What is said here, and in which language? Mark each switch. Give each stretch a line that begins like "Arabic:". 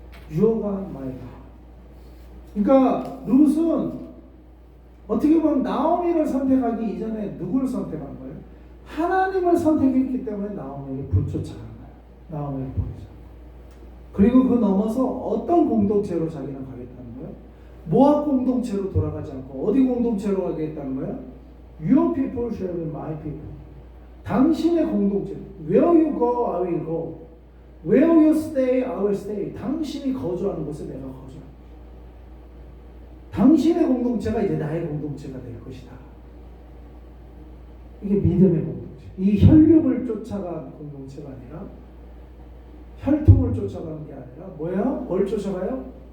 Korean: 유어가 마이가. 그러니까 룻은 어떻게 보면 나오미를 선택하기 이전에 누구를 선택한 거예요? 하나님을 선택했기 때문에 나오미를 붙쫓아간 거예요. 나오미를 버리자. 그리고 그 넘어서 어떤 공동체로 자기는 가겠다는 거예요? 모압 공동체로 돌아가지 않고 어디 공동체로 가겠다는 거예요?
English: Your people shall be my people.
Korean: 당신의 공동체.
English: Where you go, I will go. Where you stay, I will stay.
Korean: 당신이 거주하는 곳에 내가 거주한다. 당신의 공동체가 이제 나의 공동체가 될 것이다. 이게 믿음의 공동체. 이 혈육을 쫓아간 공동체가 아니라 혈통을 쫓아가는 게 아니라 뭐야? 뭘 쫓아가요?